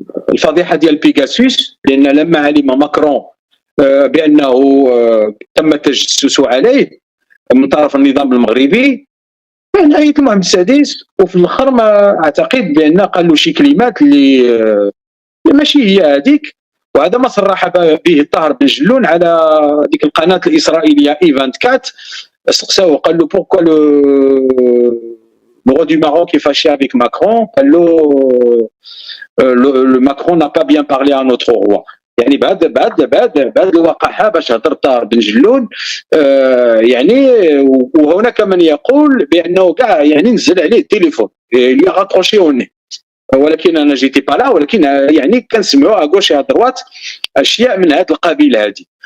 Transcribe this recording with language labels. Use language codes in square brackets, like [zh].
[ar] الفضيحه ديال بيغاسوس، لان لما علم ماكرون بانه تم التجسس عليه من طرف النظام المغربي نهاية محمد السادس، وفي الاخر ما اعتقد بان قال له شي كلمات اللي ماشي هي هذيك، وهذا ما صرح به الطاهر بن جلون على ديك القناه الاسرائيليه ايفانت كات. سقساه وقال له بوركوا [fr] le roi du Maroc est fâché avec Macron. [ar] قال له [fr] le Macron n'a pas bien parlé à notre roi. [ar] يعني بعد الوقاحه باش هضر الطاهر بن جلون يعني. وهناك من يقول بانه كاع يعني نزل عليه التليفون اللي غاطروشي وني، ولكن انا جيتي با لا، ولكن يعني كنسمعوا اغوش يا دروات اشياء من هذا القبيل هذه.